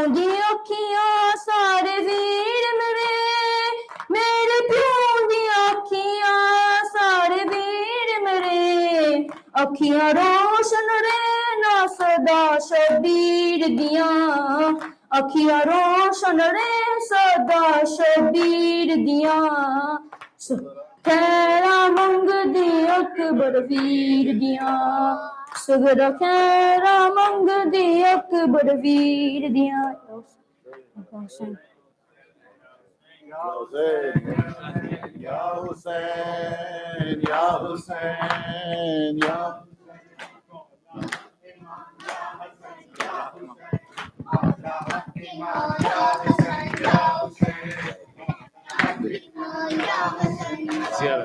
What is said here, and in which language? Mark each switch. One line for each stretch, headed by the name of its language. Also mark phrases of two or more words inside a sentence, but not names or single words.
Punjabi: ਦੀ ਅੱਖੀਆਂ ਸਾਰੇ ਵੀਰ ਮੇਰੇ ਪਿਓ ਦੀ ਅੱਖੀਆਂ ਸਾਰੇ ਵੀਰ ਮੇਰੇ ਅੱਖੀਆਂ ਰੋਸ਼ਨ ਰਹਿਣਾ ਸਦਾ ਸ਼ਬੀਰ ਦੀਆਂ ਅੱਖੀਆਂ ਰੋਸ਼ਨ ਰਹਿ ਸਦਾ ਸ਼ਬੀਰ ਦੀਆਂ ਖੈਰਾ ਮੰਗਦੇ ਅਕਬਰ ਵੀਰ ਦੀਆਂ ਸੁਗਰ ਖੈਰਾ ਮੰਗਦੇ ਅਕਬਰ ਵੀਰ ਦੀਆਂ
Arabic: يا حسين، يا حسين، يا حسين، يا زيارة.